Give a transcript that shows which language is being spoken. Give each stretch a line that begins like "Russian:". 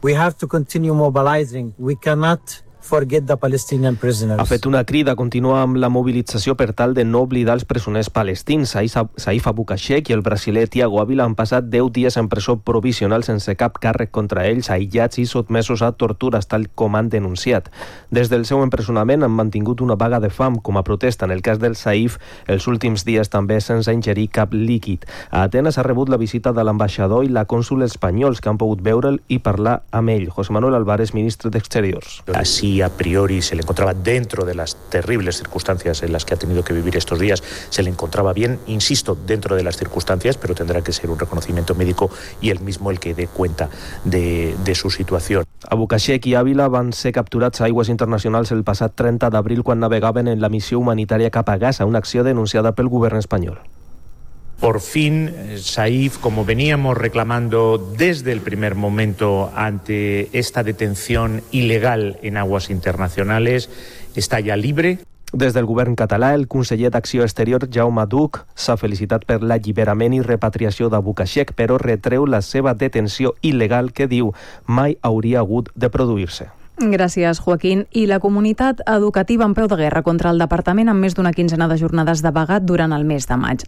English: We have to continue mobilizing. We cannot forget the Palestinian prisoners.
Catalan: Ha fet una crida a continuar amb la mobilització per tal de no oblidar els presoners palestins. Saïf Abukeshek i el brasiler Tiago Ávila han passat 10 dies en presó provisional sense cap càrrec contra ells, aïllats i sotmesos a tortures, tal com han denunciat. Des del seu empresonament han mantingut una vaga de fam com a protesta. En el cas del Saïf, els últims dies també sense ingerir cap líquid. A Atenes ha rebut la visita de l'ambaixador i la cònsul espanyols, que han pogut veure'l i parlar amb ell. José Manuel Álvarez, ministre d'Exteriors.
Spanish: Així y a priori se le encontraba dentro de las terribles circunstancias en las que ha tenido que vivir estos días, se le encontraba bien, insisto, dentro de las circunstancias, pero tendrá que ser un reconocimiento médico y él mismo el que dé cuenta de su situación.
Catalan: Abukeshek i Ávila van ser capturats a aigües internacionals el passat 30 d'abril quan navegaven en la missió humanitària cap a Gaza, una acció denunciada pel govern espanyol.
Spanish: Por fin, Saïf, como veníamos reclamando desde el primer momento ante esta detención ilegal en aguas internacionales, está ya libre.
Catalan: Des del govern català, el conseller d'Acció Exterior, Jaume Duc, s'ha felicitat per l'alliberament i repatriació d'Abukeshek, però retreu la seva detenció il·legal que diu mai hauria hagut de produir-se. Gràcies, Joaquín. I la comunitat educativa en peu de guerra contra el departament amb més d'una quinzena de jornades de vaga durant el mes de maig.